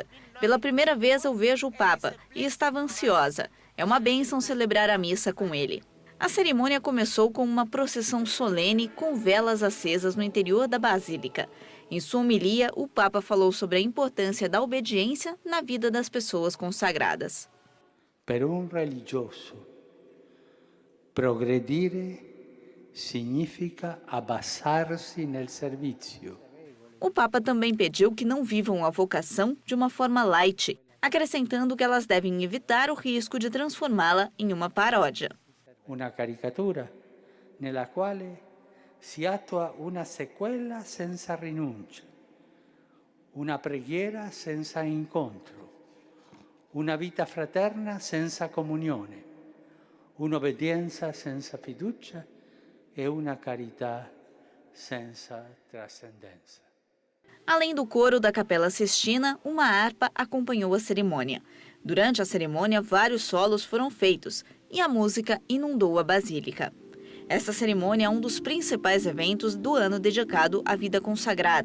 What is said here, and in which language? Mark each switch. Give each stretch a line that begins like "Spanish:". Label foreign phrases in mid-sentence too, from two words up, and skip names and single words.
Portuguese: Pela primeira vez eu vejo o Papa e estava ansiosa. É uma bênção celebrar a missa com ele. A cerimônia começou com uma procissão solene com velas acesas no interior da Basílica. Em sua homilia, o Papa falou sobre a importância da obediência na vida das pessoas consagradas.
Italian: Per un religioso, progredire significa abbassarsi nel servizio.
Portuguese: O Papa também pediu que não vivam a vocação de uma forma light, acrescentando que elas devem evitar o risco de transformá-la em uma paródia.
Italian: Una caricatura nella quale si attua una sequela senza rinuncia, una preghiera senza incontro, una vita fraterna senza comunione, un'obbedienza senza fiducia e una carità senza trascendenza.
Portuguese: Além do coro da Capela Sistina, uma harpa acompanhou a cerimônia. Durante a cerimônia, vários solos foram feitos e a música inundou a Basílica. Essa cerimônia é um dos principais eventos do ano dedicado à vida consagrada.